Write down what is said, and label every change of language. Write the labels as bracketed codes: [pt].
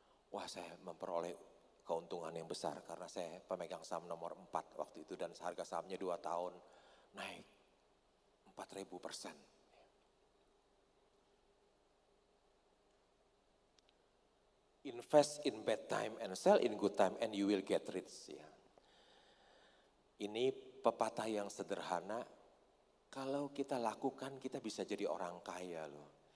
[id] Wah saya memperoleh keuntungan yang besar karena saya pemegang saham nomor 4 waktu itu dan harga sahamnya 2 tahun naik 4.000%. [en] Invest in bad time and sell in good time and you will get rich. [id] Ya. Ini pepatah yang sederhana, kalau kita lakukan kita bisa jadi orang kaya loh.